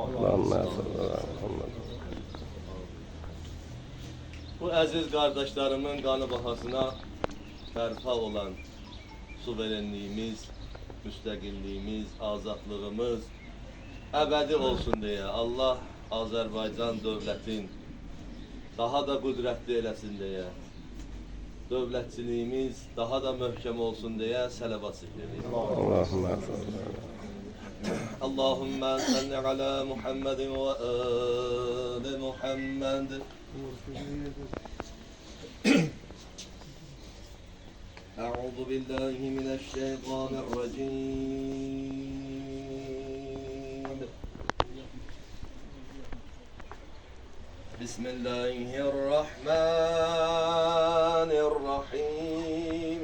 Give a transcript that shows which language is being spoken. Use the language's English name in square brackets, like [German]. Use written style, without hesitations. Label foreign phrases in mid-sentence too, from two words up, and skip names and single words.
[Azerbaijani] Bu əziz qardaşlarımın qanı bahasına bərpa olan suverenliyimiz, müstəqilliyimiz, azadlığımız əbədi olsun deyə Allah Azərbaycan dövlətin daha da qüdrətli eləsin deyə, dövlətçiliyimiz daha da möhkəm olsun deyə sələvat edir. [Arabic] اللهم صل على محمد وآل محمد. أعوذ بالله من الشيطان الرجيم. بسم الله الرحمن الرحيم.